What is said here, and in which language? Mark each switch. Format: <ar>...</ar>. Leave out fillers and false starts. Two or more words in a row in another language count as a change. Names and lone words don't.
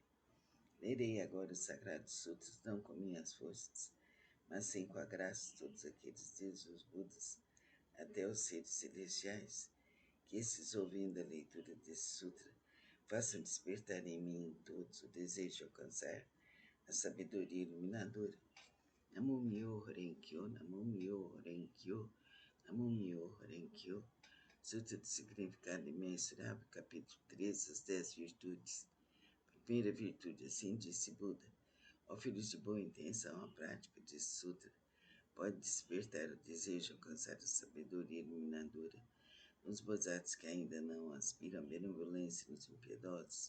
<pt>Lerei agora os Sagrados Sutras, não com minhas forças, mas sim com a graça de todos aqueles deuses, os Budas, até os seres celestiais, que esses, ouvindo a leitura desse sutra, façam despertar em mim e em todos o desejo de alcançar a sabedoria iluminadora.</pt> <ja>南無妙法蓮経、南無妙法蓮経、南無妙法蓮経.</ja> <pt>Sutra do Significado Imensurável, capítulo 13, as 10 virtudes. Primeira virtude, assim disse Buda: ó filhos de boa intenção, a prática desse sutra pode despertar o desejo de alcançar a sabedoria iluminadora nos bodhisattvas que ainda não aspiram à benevolência nos impiedosos,</pt>